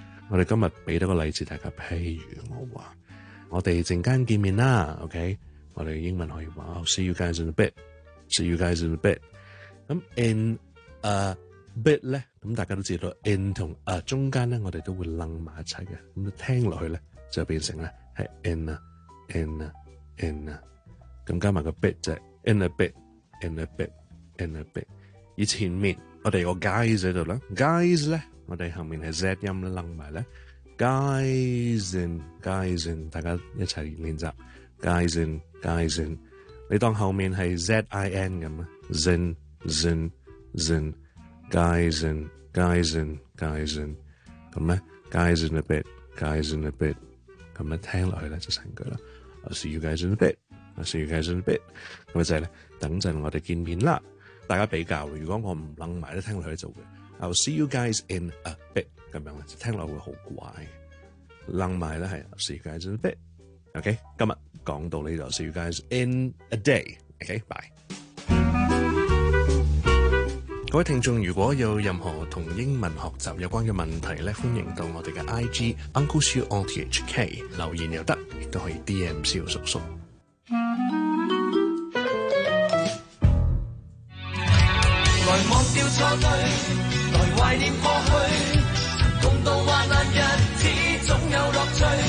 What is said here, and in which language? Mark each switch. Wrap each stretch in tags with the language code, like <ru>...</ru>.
<yue>我哋今日俾多个例子大家，譬如我话，我哋阵间见面啦 ，OK？我哋英文可以话 ，</yue> <en>I'll see you guys in a bit. See you guys in a bit.</en> <yue>咁 in a bit 咧，咁大家都知道 in 同 a 中间咧，我哋都会楞埋一齐嘅。咁听落去咧，就变成咧。In a, in a, in a. 咁加埋个 bit 啫 ，</yue> <en>in a bit, in a bit, in a bit。</en> <yue>以前面我哋个 guys 喺度啦 ，guys 咧，我哋后面系 z 音咧，楞埋咧 ，</yue> <en>guys in, guys in，</en> <yue>大家一齐练习 ，guys in, guys in。你当后面系 zin 咁啊 ，zin, zin, zin,</yue> <en>guys in, guys in, guys in。</en> <yue>咁咧 ，</yue> <en>guys in a bit, guys in a bit。</en> <yue>咁樣聽落去咧就成句啦。</yue> <en>I'll see you guys in a bit. I'll see you guys in a bit.</en> <yue>咁就係咧，等陣我哋見面啦。大家比較，如果我唔楞埋咧，聽落去就會</yue> <en>I'll see you guys in a bit.</en> <yue>咁樣就聽落會好怪。楞埋咧係</yue> <en>I'll see you guys in a bit.</en> <yue>OK， 今日讲到呢度</yue> <en>，see you guys in a day，OK，、okay? bye。</en> <yue>各位听众，如果有任何同英文学习有关嘅问题咧，欢迎到我哋嘅 IG Uncle Xiu on THK 留言又得，亦都可以 DM 小叔叔。来忘掉错对，来怀念过去，共度患难日子总有乐趣。</yue>